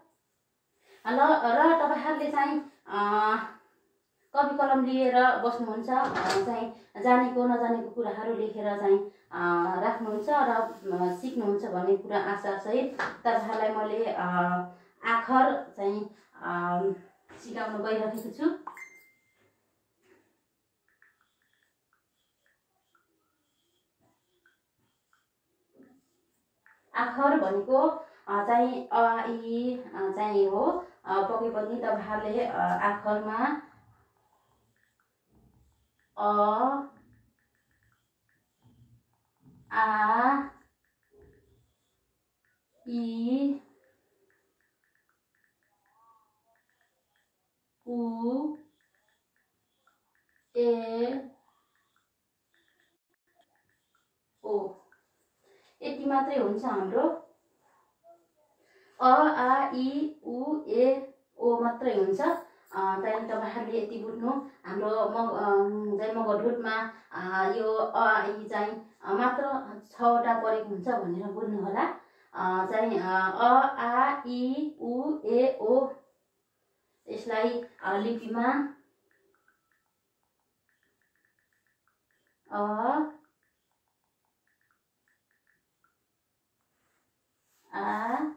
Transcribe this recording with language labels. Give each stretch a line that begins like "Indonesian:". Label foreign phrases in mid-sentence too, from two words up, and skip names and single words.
Nepali: र तपाईहरूले चाहिँ कपी कलम लिएर बस्नुहुन्छ चाहिँ जानेको नजानेको कुराहरू लेखेर चाहिँ राख्नुहुन्छ र सिक्नुहुन्छ भन्ने कुरा आशासहित तपाईहरूलाई मैले आखर चाहिँ सिकाउन गइरहेको छु। आखर भनेको चाहिँ अ आ इ चाहिँ हो। पक्कै पनि तपाईहरूले आखरमा अ आ इ उ ए ओ यति मात्रै हुन्छ हाम्रो। अ आ इ उ ए ओ मात्रै हुन्छ। त्यहाँदेखि तपाईहरूले यति बुझ्नु हाम्रो मगर ढुटमा यो अ आ इ चाहिँ मात्र 6वटा परेको हुन्छ भनेर बुझ्नु होला। चाहिँ अ आ इ उ ए ओ यसलाई लिपिमा अ आ